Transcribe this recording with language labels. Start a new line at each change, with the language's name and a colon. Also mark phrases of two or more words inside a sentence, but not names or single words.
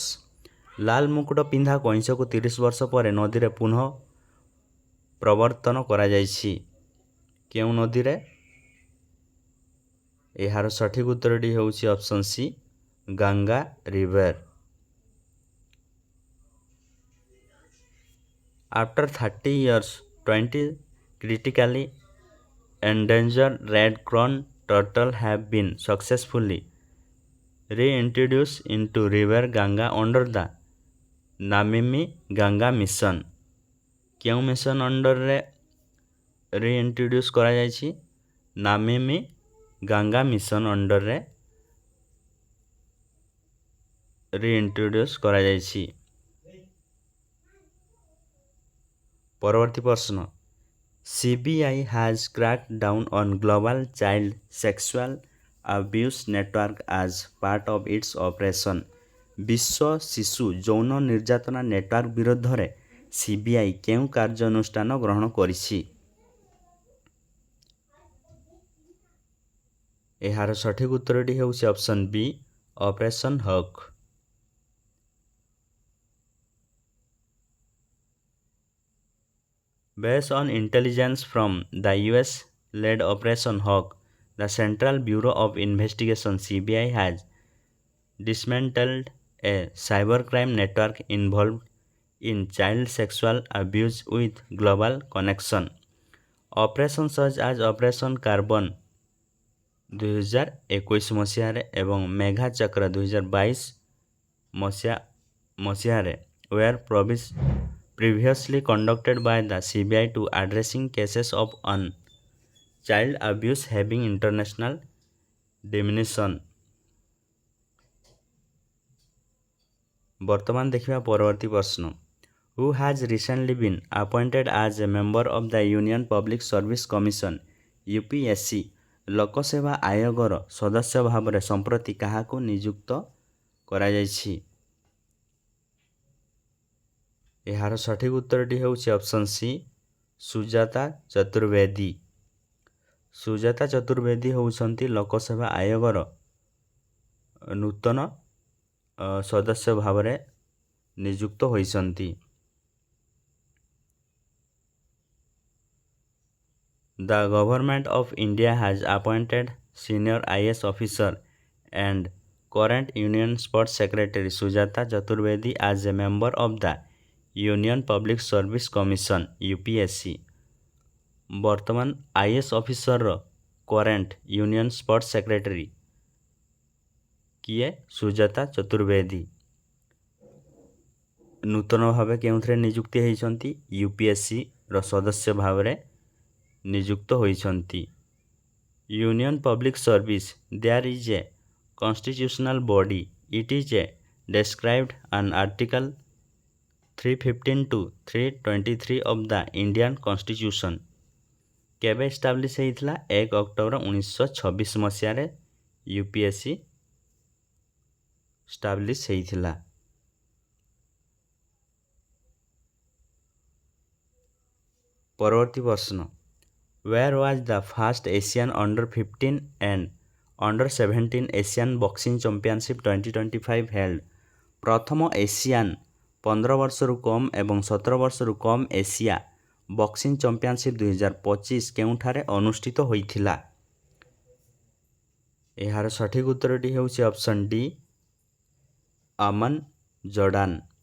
Odia: ଲାଲ ମୁକୁଟ ପିନ୍ଧା କଇଁଛକୁ 30 ବର୍ଷ ପରେ ନଦୀରେ ପୁନଃ ପ୍ରବର୍ତ୍ତନ କରାଯାଇଛି। କେଉଁ ନଦୀରେ? ଏହାର ସଠିକ୍ ଉତ୍ତରଟି ହେଉଛି
English: option C Ganga River. ଆଫ୍ଟର 30 years 20 critically endangered red crown turtle have been successfully reintroduced into river Ganga under the ନାମିମି ଗଙ୍ଗା ମିଶନ।
Odia: କେଉଁ ମିଶନ ଅଣ୍ଡରରେ ରିଇଣ୍ଟ୍ରୋଡ୍ୟୁସ୍ କରାଯାଇଛି? ନାମିମି ଗଙ୍ଗା ମିଶନ ଅଣ୍ଡରରେ ରିଇଣ୍ଟ୍ରୋଡ୍ୟୁସ୍ କରାଯାଇଛି। ପରବର୍ତ୍ତୀ ପ୍ରଶ୍ନ,
English: CBI has cracked down on global child sexual abuse network as part of its operation।
Odia: ବିଶ୍ୱ ଶିଶୁ ଯୌନ ନିର୍ଯାତନା ନେଟୱାର୍କ ବିରୋଧରେ CBI କେଉଁ କାର୍ଯ୍ୟାନୁଷ୍ଠାନ ଗ୍ରହଣ କରିଛି? ଏହାର ସଠିକ୍ ଉତ୍ତରଟି ହେଉଛି
English: option B Operation Hawk. Based on intelligence from the US-led Operation Hawk, the Central Bureau of Investigation CBI has dismantled a cybercrime network involved in child sexual abuse with global connection। Operations such as Operation Carbon
Odia: 2021 ମସିହାରେ ଏବଂ ମେଘା ଚକ୍ର 2022 ମସିହାରେ
English: were previously conducted by the CBI to addressing cases of child abuse having international dimension।
Odia: ବର୍ତ୍ତମାନ ଦେଖିବା ପରବର୍ତ୍ତୀ ପ୍ରଶ୍ନ,
English: who has recently been appointed as a member of the Union Public Service Commission UPSC।
Odia: ଲୋକସେବା ଆୟୋଗର ସଦସ୍ୟ ଭାବରେ ସମ୍ପ୍ରତି କାହାକୁ ନିଯୁକ୍ତ କରାଯାଇଛି? ଏହାର ସଠିକ୍ ଉତ୍ତରଟି ହେଉଛି
English: option C
Odia: ସୁଜାତା ଚତୁର୍ବେଦୀ। ସୁଜାତା ଚତୁର୍ବେଦୀ ହେଉଛନ୍ତି ଲୋକସେବା ଆୟୋଗର ନୂତନ ସଦସ୍ୟ ଭାବରେ ନିଯୁକ୍ତ ହୋଇଛନ୍ତି।
English: The Government of India has appointed senior IS officer and current Union Sports Secretary Sujata Chaturvedi as a member of the Union Public Service Commission UPSC।
Odia: ବର୍ତ୍ତମାନ IS ଅଫିସରର
English: current union sports secretary
Odia: କିଏ? ସୁଜାତା ଚତୁର୍ବେଦୀ। ନୂତନ ଭାବେ କେଉଁଥିରେ ନିଯୁକ୍ତି ହୋଇଛନ୍ତି? UPSCର ସଦସ୍ୟ ଭାବରେ ନିଯୁକ୍ତ ହୋଇଛନ୍ତି।
English: Union Public Service there is a constitutional body it is a described an article 315 to 323 of the Indian Constitution।
Odia: କେବେ ଏଷ୍ଟାବ୍ଲିଶ୍ ହେଇଥିଲା? 1 ଅକ୍ଟୋବର 1926 ମସିହାରେ UPSC ଏଷ୍ଟାବ୍ଲିଶ୍ ହେଇଥିଲା। ପରବର୍ତ୍ତୀ ପ୍ରଶ୍ନ,
English: where was the first Asian under-15 and under-17 Asian Boxing Championship 2025 held?
Odia: ପ୍ରଥମ ଏସିଆନ୍ 15 ବର୍ଷରୁ କମ୍ ଏବଂ 17 ବର୍ଷରୁ କମ୍ ଏସିଆ
English: boxing championship
Odia: 2025 କେଉଁଠାରେ ଅନୁଷ୍ଠିତ ହୋଇଥିଲା? ଏହାର ସଠିକ୍ ଉତ୍ତରଟି ହେଉଛି
English: option D
Odia: ଆମନ୍ ଜର୍ଡାନ।